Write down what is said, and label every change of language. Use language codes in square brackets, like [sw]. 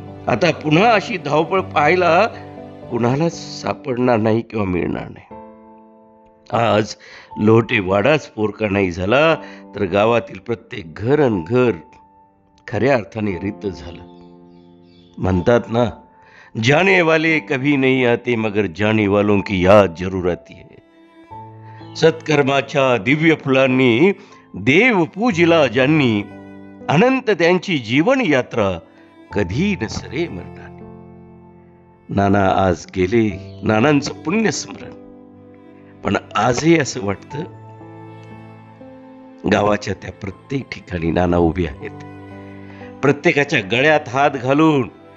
[mr] आता पुन्हा अशी धावपळ पाहायला कुणालाच सापडणार नाही किंवा मिळणार नाही. आज लोटे वाडाच पोरका नाही झाला तर गावातील प्रत्येक घर अन घर खऱ्या अर्थाने रित झालं. [hi] म्हणतात ना, जाने वाले कभी नहीं आते मगर जाने वालों की याद जरूर आती है. [mr] सत्कर्माच्या दिव्य फुलांनी देव पूजिला ज्यांनी, अनंत त्यांची जीवन यात्रा कधी नसरे मरणार. नाना आज गेले, नानांचं पुण्य स्मरण. पण आजही असं वाटतं गावाच्या त्या प्रत्येक ठिकाणी नाना उभे आहेत, प्रत्येकाच्या गळ्यात हात घालून.